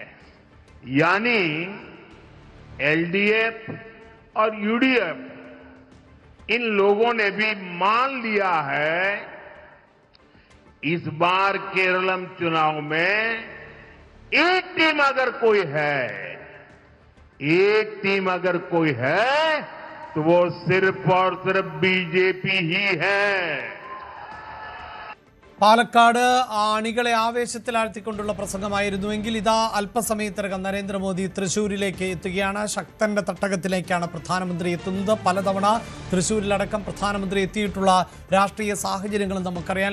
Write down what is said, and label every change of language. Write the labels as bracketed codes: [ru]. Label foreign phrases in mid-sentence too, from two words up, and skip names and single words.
[hi] यानी LDF और UDF इन लोगों ने भी मान लिया है इस बार केरलम चुनाव में एक टीम अगर कोई है तो वो सिर्फ और सिर्फ BJP ही है. [ml] പാലക്കാട് അണികളെ ആവേശത്തിലാഴ്ത്തിക്കൊണ്ടുള്ള പ്രസംഗമായിരുന്നുവെങ്കിൽ ഇതാ അല്പസമയത്തിനകം നരേന്ദ്രമോദി തൃശ്ശൂരിലേക്ക് എത്തുകയാണ്. ശക്തന്റെ തട്ടകത്തിലേക്കാണ് പ്രധാനമന്ത്രി എത്തുന്നത്. പലതവണ തൃശ്ശൂരിലടക്കം പ്രധാനമന്ത്രി എത്തിയിട്ടുള്ള രാഷ്ട്രീയ സാഹചര്യങ്ങളും നമുക്കറിയാം.